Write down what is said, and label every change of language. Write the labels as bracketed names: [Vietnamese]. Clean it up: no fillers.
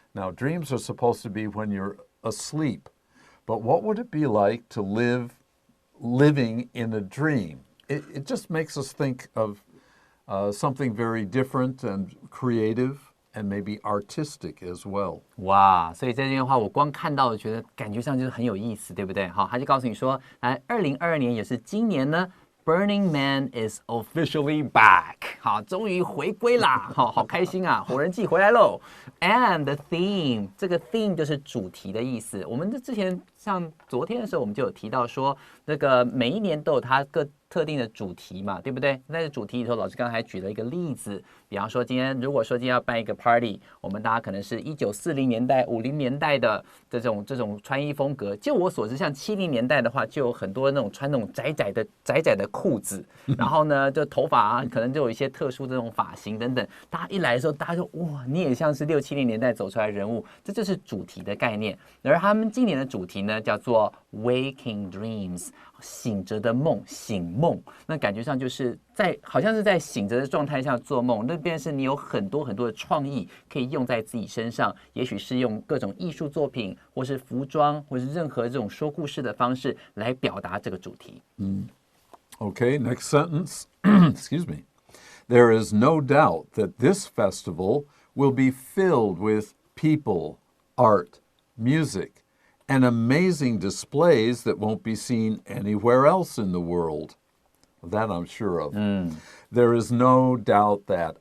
[English] Now, dreams are supposed to be when you're asleep. But what would it be like to living in a dream? It just makes us think of something very different and creative and maybe artistic as well. [Chinese] 哇，所以这句话我光看到，觉得感觉上就是很有意思，对不对？好，他就告诉你说，2022年也是今年呢。 [English] Burning Man is officially back. [Chinese] 好，终于回归啦！好开心啊！火人祭回来喽 ！ [English] And the theme， [Chinese] 这个 theme 就是主题的意思。我们之前像昨天的时候，我们就有提到说，那个每一年都有它各特定的主题嘛，对不对？在主题里头，老师刚才还举了一个例子，比方说如果说今天要办一个 party， 我们大家可能是1940年代、50年代的这种穿衣风格。就我所知，像70年代的话，就有很多那种穿那种窄窄的裤子，然后呢，就头发可能就有一些特殊这种发型等等。大家一来的时候，大家就哇，你也像是60、70年代走出来的人物，这就是主题的概念。而他们今年的主题呢，叫做 Waking Dreams， 醒着的梦，醒梦。那感觉上就是好像是在醒着的状态下做梦，那边是你有很多的创意可以用在自己身上，也许是用各种艺术作品，或是服装，或是任何这种说故事的方式来表达这个主题。 [English] Okay, next sentence. Excuse me. There is no doubt that this festival will be filled with people, art, music, and amazing displays that won't be seen anywhere else in the world. That I'm sure of. There is no doubt that.